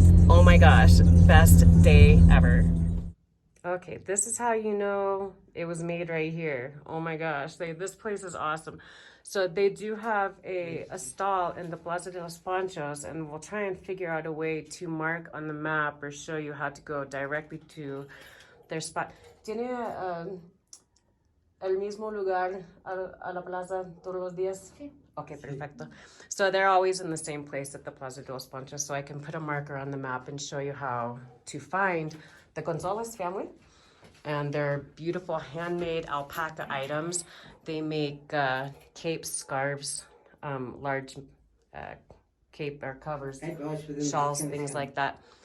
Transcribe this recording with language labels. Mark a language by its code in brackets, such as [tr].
[en] Oh my gosh, best day ever. Okay, this is how you know it was made right here. Oh my gosh, this place is awesome. So they do have a stall in the Plaza de los Ponchos, and we'll try and figure out a way to mark on the map or show you how to go directly to their spot. [es] ¿Tiene el mismo lugar a la plaza todos los días? Sí. Okay, perfecto. [en] So they're always in the same place at the Plaza de los Ponchos, so I can put a marker on the map and show you how to find the Gonzalez family and their beautiful handmade alpaca items They make capes, scarves, large cape or covers, shawls, things like that.